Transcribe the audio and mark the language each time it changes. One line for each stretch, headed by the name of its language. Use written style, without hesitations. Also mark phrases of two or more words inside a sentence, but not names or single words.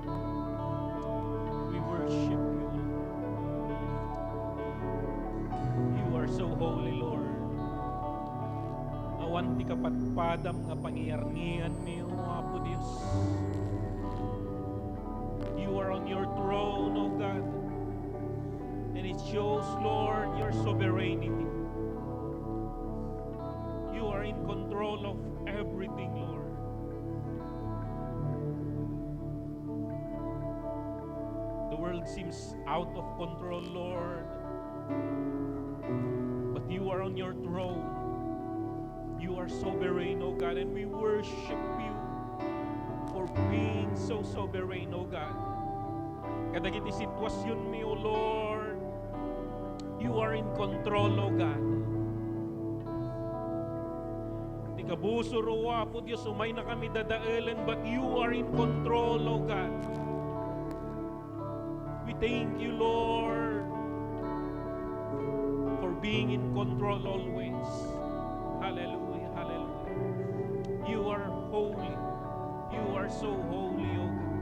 English: We worship you, Lord. You are so holy, Lord.
Iloko: Awan ti kapatpadam nga pangyarnian niyo, Apo Dios.
English: You are on your throne, O God. And it shows, Lord, your sovereignty. You are in control of everything, Lord. The world seems out of control, Lord. But you are on your throne. You You are sovereign, O God, and we worship you for being so sovereign, O God.
Iloko: Kadagiti sitwasyon mi,
English: O Lord, you are in control, O God.
Iloko: Di kabuso rowa po Diyos, umay na kami dadailan,
English: but you are in control, O God. We thank you, Lord, for being in control always. Hallelujah, hallelujah. You are holy. You are so holy, O God.